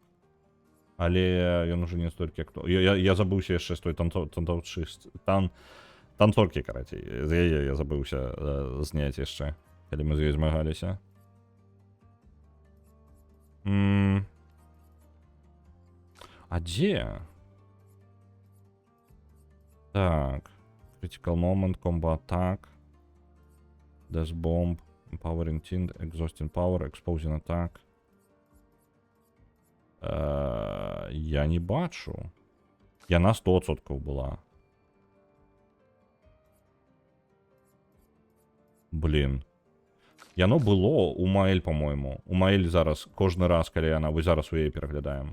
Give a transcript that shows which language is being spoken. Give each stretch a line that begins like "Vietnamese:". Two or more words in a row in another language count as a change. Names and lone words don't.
Belarusian: Але ён ужо не столькі як то. Я забыўся яшчэ з той танцоркі, карацей. З яе я забыўся зняць яшчэ, калі мы з ёй змагаліся. А дзе? Так.
English: Critical Moment, Combo Attack. Death Bomb, Empowering Tint, Exhausting Power, Exposing Attack.
Belarusian: Я не бачу. Яна 100% была. Блін. Яно было у Маэль, по-моему. У Маэль зараз, кожны раз, калі яна, вы зараз у яе пераглядаем.